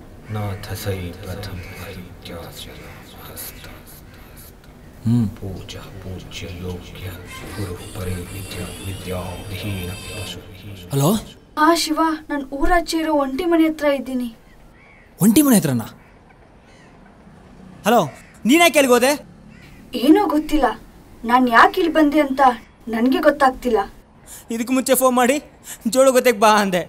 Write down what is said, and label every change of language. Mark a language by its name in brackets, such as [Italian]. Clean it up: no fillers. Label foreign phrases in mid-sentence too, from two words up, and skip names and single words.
[Kannada] नाथसै प्रथम परित्याज्य हस्त पूजा पूज्य योग्य गुरु परे विद्या विहीन पशु ಹಲೋ ಶಿವ, ನಾನು ಊರಾಚೆ ಇರೋ ಒಂಟಿ ಮನೆ ಹತ್ರ ಇದ್ದೀನಿ. ಒಂಟಿ ಮನೆ ಹತ್ರನಾ? ಹಲೋ, ನೀನ್ಯಾಕೆ ಎಲ್ಲಿಗೆ ಹೋದೆ? ಏನೋ ಗೊತ್ತಿಲ್ಲ, ನಾನು ಯಾಕೆ ಇಲ್ಲಿ ಬಂದೆ ಅಂತ ನನಗೆ ಗೊತ್ತಾಗ್ತಿಲ್ಲ. ಇದಕ್ಕೆ ಮುಂಚೆ ಫೋನ್ ಮಾಡಿ ಜೋಳು ಗೊತ್ತಿಗೆ ಬಾ ಅಂದೆ.